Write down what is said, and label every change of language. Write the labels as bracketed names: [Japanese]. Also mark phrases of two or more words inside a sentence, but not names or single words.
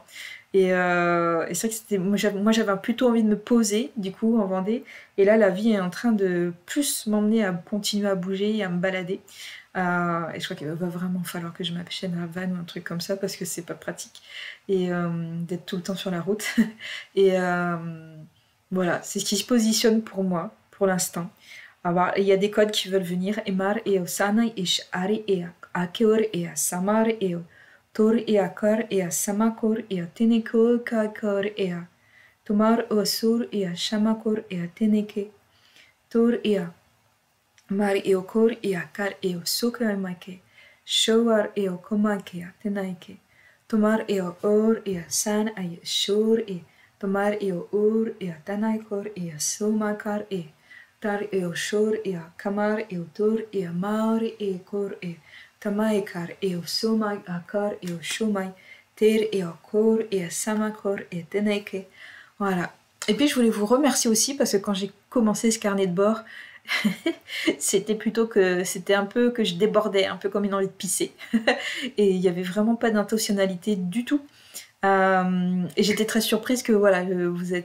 [French] Et c'est vrai que moi j'avais plutôt envie de me poser du coup en Vendée et là la vie est en train de plus m'emmener à continuer à bouger et à me balader et je crois qu'il va vraiment falloir que je m'achète un van ou un truc comme ça parce que c'est pas pratique et d'être tout le temps sur la route et voilà c'est ce qui se positionne pour moi pour l'instant. Alors, il y a des codes qui veulent venir. Emar eo sana ish ari ea akeor ea samar eo tor ea kar ea samakor ea teneko kakor ea tomar osur ea shamakor ea teneke tor ea mar eo kor ea kar eo sokamake showar eo komake ea tenaike tomar eo or ea san ea shor ea tomar eo or ea tanaikor ea somakar ea tar eo shor ea kamar eo tor ea mar e kor e tamai kar eo somai akar eo shomai ter eo kor ea samakor e teneke. Voilà. Et puis je voulais vous remercier aussi parce que quand j'ai commencé ce carnet de bord, c'était un peu que je débordais, un peu comme une envie de pisser. Et il n'y avait vraiment pas d'intentionnalité du tout. Et j'étais très surprise que voilà, vous êtes.